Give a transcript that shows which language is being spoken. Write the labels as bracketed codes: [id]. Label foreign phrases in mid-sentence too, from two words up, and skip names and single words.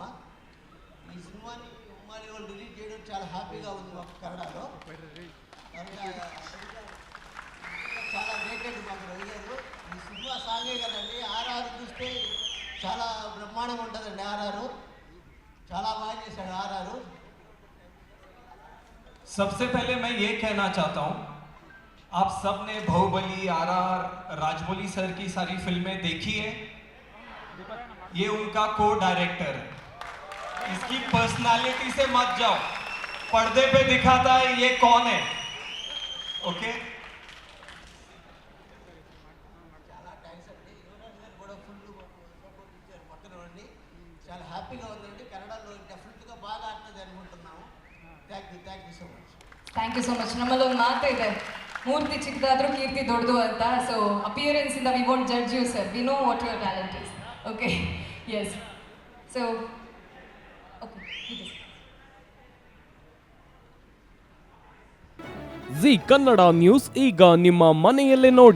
[te] ఈ సినిమాని ఉమ్మాలి వాళ్ళు రిలీజ్ చేయడం చాలా హ్యాపీగా ఉంది మాకు కన్నడలో. చాలా రేటెడ్ మాకు అడిగారు. ఈ సినిమా సాగే కదండి, ఆర్ఆర్ చూస్తే చాలా బ్రహ్మాండంగా ఉంటుందండి. ఆర్ఆర్ చాలా బాగా చేశాడు. ఆర్ఆర్ [hi] सबसे पहले मैं ये कहना चाहता हूँ, आप सब ने बाहुबली, आरआर, राजमौली सर की सारी फिल्में देखी है. ये उनका को डायरेक्टर है. इसकी पर्सनालिटी से मत जाओ, पर्दे पे दिखाता है ये कौन है. ओके, [te] చాలా థ్యాంక్స్ అండి. యువరాజ్ గారు కూడా ఫుల్ సపోర్ట్ ఇచ్చారు పక్కన ఉండి. చాలా హ్యాపీగా ఉందండి. కన్నడలో డెఫినెట్గా బాగా ఆడుతుంది అనుకుంటున్నాము. [en] Thank you so much. Thank you so much. [kn] ನಮ್ಮಲ್ಲಿ ಒಂದು ಮಾತು ಇದೆ, ಮೂರ್ತಿ ಚಿಕ್ಕದಾದ್ರೂ ಕೀರ್ತಿ ದೊಡ್ಡದು ಅಂತ. [en] so appearance ಇಂದ we won't judge you sir, we know what your talent is. Okay, yes. So okay, [kn] ಜಿ ಕನ್ನಡ ನ್ಯೂಸ್ ಈಗ ನಿಮ್ಮ ಮನೆಯಲ್ಲೇ ನೋಡಿ.